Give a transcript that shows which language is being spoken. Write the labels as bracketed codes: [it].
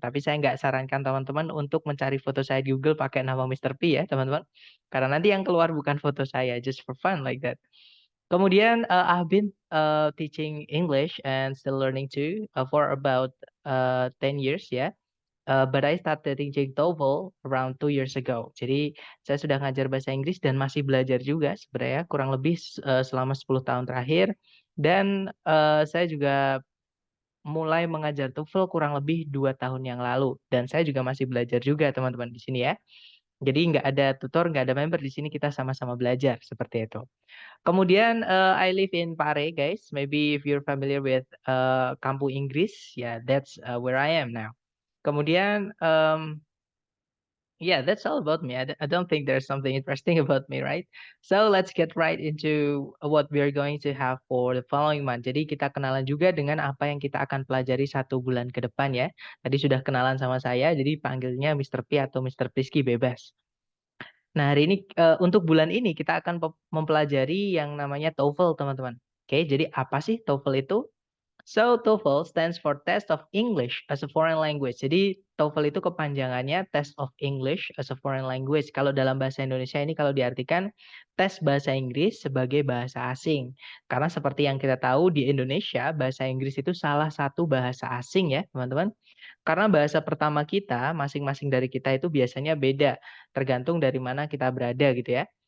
[id] Tapi saya nggak sarankan teman-teman untuk mencari foto saya di Google pakai nama Mr. P ya, teman-teman. Karena nanti yang keluar bukan foto saya, [en] just for fun like that. [id] Kemudian [en] I've been teaching English and still learning too for about 10 years [id] ya. [en] But I started teaching TOEFL around 2 years ago. [id] Jadi saya sudah ngajar bahasa Inggris dan masih belajar juga sebenarnya kurang lebih selama 10 tahun terakhir. Dan saya juga mulai mengajar TOEFL kurang lebih 2 tahun yang lalu. Dan saya juga masih belajar juga teman-teman di sini ya. Jadi nggak ada tutor, nggak ada member di sini, kita sama-sama belajar seperti itu. Kemudian [en] I live in Pare, guys. Maybe if you're familiar with Kampung Inggris, yeah, that's where I am now. [id] Kemudian, [en] yeah, that's all about me. I don't think there's something interesting about me, right? So let's get right into what we're going to have for the following month. [id] Jadi kita kenalan juga dengan apa yang kita akan pelajari 1 bulan ke depan ya. Tadi sudah kenalan sama saya, jadi panggilnya Mr. P atau Mr. Priski bebas. Nah, hari ini untuk bulan ini kita akan mempelajari yang namanya TOEFL, teman-teman. Oke, jadi apa sih TOEFL itu? [en] So, TOEFL stands for Test of English as a Foreign Language. [id] Jadi, TOEFL itu kepanjangannya Test of English as a Foreign Language. Kalau dalam bahasa Indonesia ini kalau diartikan tes bahasa Inggris sebagai bahasa asing. Karena seperti yang kita tahu di Indonesia, bahasa Inggris itu salah satu bahasa asing ya, teman-teman. Karena bahasa pertama kita, masing-masing dari kita itu biasanya beda, tergantung dari mana kita berada gitu ya.